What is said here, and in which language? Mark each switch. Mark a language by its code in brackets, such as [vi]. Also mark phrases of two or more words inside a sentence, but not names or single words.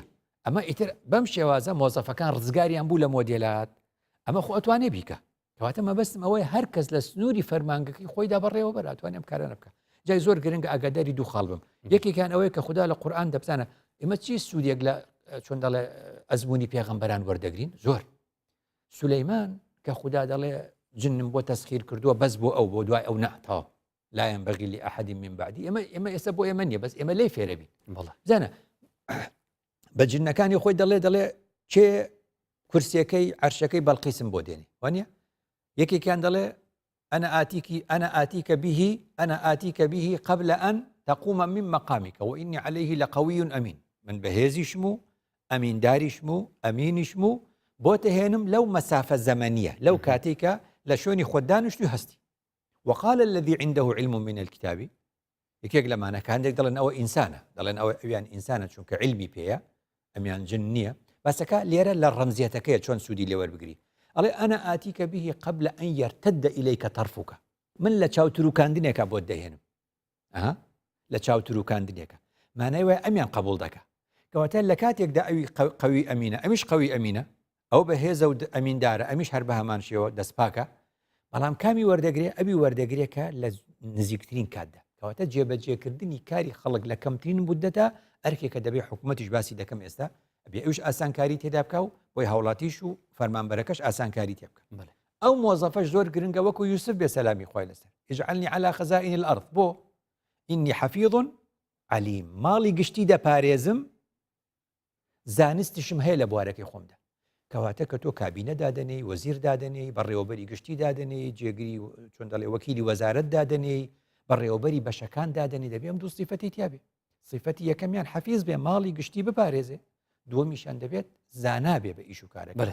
[ckb] ئەمە ئیتر بەم شێوازە مۆزەفەکان ڕزگاریان بوو لە مۆدێلات ئەمە خۆ ئەتوانێ بیکە کەواتە مەبەستم ئەوەی هەر کەس لە سنووری فەرمانگەکەی خۆیدا بەڕێوە بەر ئەتوانێم کارانە بکە جای زۆر گرنگە ئاگاداری دوو خاڵ بم یەکێکیان ئەوەیە کە خوددا لە قورئان دەبزانە ئێمە چی سوودێک لە چۆن دەڵێ ئەزمموی پێغەمبەران وەردەگرین زۆر سولەیمان کە خوددا دەڵێ جنم بۆ تەسخیر کردووە بەس بۆ ئەو بۆ دوای ئەو نەتاو [ar] لا ينبغي لأحد من بعدي [ckb] ئێمە ئێستا بۆ ئێمە نیە بەس ئێمە لێ فێرەبین بزانە بە جنەکانی خۆی دەڵێ چێ کورسیەکەی عەرشەکەی بەڵقیسم بۆ دێنێ وانە یەکێکیان دەڵێ [ar] أنا آتيك به قبل أن تقوم من مقامك وإني عليه لقوي أمين [ckb] من بهێزی شمو ئەمین داری شمو ئەمینی شمو بۆ تهێنم لەو مەسافە زەمەنیە لەو کاتێکە لە شوێنی خۆدانشت و هەستی [ar] وقال الذي عنده علم من الكتاب [ckb] یەکێک لەمانە هەندێک دەڵێن ئەوە ئینسانە دەڵێن ئەویان ئینسانە چونکە علمی پێیە ئەمیان جن نییە باسەکە لێرە لە ڕەمزیەتەکەیە چۆن سوودی لێوەربگری ئەڵێ [ar] ئەنا ئاتیکە به قبل أن يرتد إليك طرفك [ckb] من لە چاوتروکاندنێکە بۆت دەهێنم لە چاوتروکاندنێکە مانای وایە ئەمیان قبول دەکە کەواتە لە کاتێکدا ئەوی قەوی ئەمینە ئەمیش قەوی ئەمینە ئەو بەهێزە و ئەمیندارە ئەمیش هەر بە هەمان شێوە دەستپاکە بەڵام کامی وەردەگرێ ئەوی وەردەگرێکە لە نزیکترین کاتدا کەواتە جێبەجێکردنی کاری خەڵک لە کەمترین مودەتە ئەرکێکە دەبێ حکوومەتیش باسی دەکەم ئێستا ئەبێ ئەوش ئاسانکاری تێدا بکە و بۆی هاوڵاتیش و فەرمانبەرەکەش ئاسانکاری تێ بکە ئەو مۆزەفەش زۆر گرنگە وەکو یوسف بێ سەلامی خوای لەسەر [ar] اجعلنی على خزائن الأرض [ckb] بۆ [ar] إني حفیظ علیم [ckb] ماڵی گشتی دەپارێزم زانستشم هەیە لە بوارەکەی خۆمدا کەواتە کە تۆ کابینە دادنەی وەزیر دادنەی بەڕێوەبەری گشتی دادنەی جێگری چۆن دەڵێ وەکیلی وەزارەت دادنەی بەڕێوەبەری بەشەکان دادنەی دەبێ ئەم دوو سیفەتی تیابێ سیفەتی یەکەمیان حەفیظ بێ ماڵی گشتی بپارێزێ دووەمیشان دەبێت زانا بێ بە ئیش و کارەکە